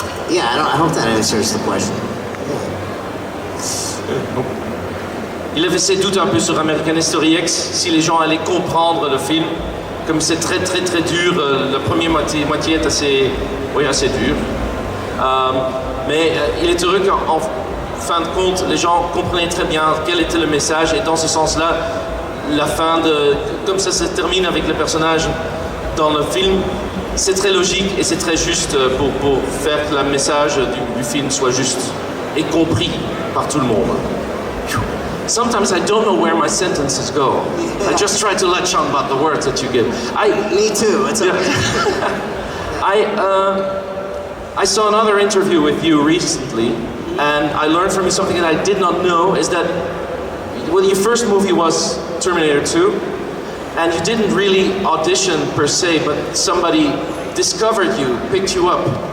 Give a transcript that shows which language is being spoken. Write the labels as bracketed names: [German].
[English] Yeah, I hope that answers the question. [French] Il avait ses doutes un peu sur American History X, si les gens allaient comprendre le film. Comme c'est très dur, la première moitié est assez dur. Mais il est heureux qu'en fin de compte, les gens comprenaient très bien quel était le message, et dans ce sens-là, la fin comme ça se termine avec le personnage dans le film, c'est très logique et c'est très juste pour faire que le message du film soit juste et compris par tout le monde. [English] Sometimes I don't know where my sentences go. I just try to latch on about the words that you give. Me too, it's okay. I saw another interview with you recently, and I learned from you something that I did not know, is that your first movie was Terminator 2, and you didn't really audition per se, but somebody discovered you, picked you up.